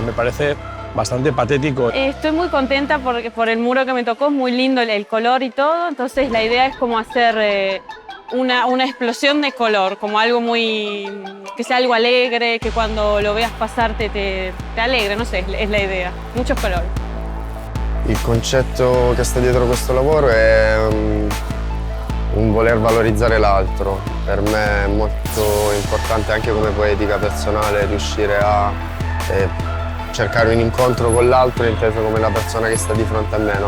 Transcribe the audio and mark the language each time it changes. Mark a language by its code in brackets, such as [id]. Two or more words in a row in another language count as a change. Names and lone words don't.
[es] Me parece bastante patético. Estoy muy contenta por el muro que me tocó, es muy lindo el color y todo, entonces la idea es como hacer una explosión de color, como algo que sea algo alegre, que cuando lo veas pasar te alegre, no sé, es la idea, muchos colores. [it] Il concetto che sta dietro questo lavoro è un voler valorizzare l'altro. Per me è molto importante anche come poetica personale riuscire a cercare un incontro con l'altro, inteso come la persona che sta di fronte a me, no?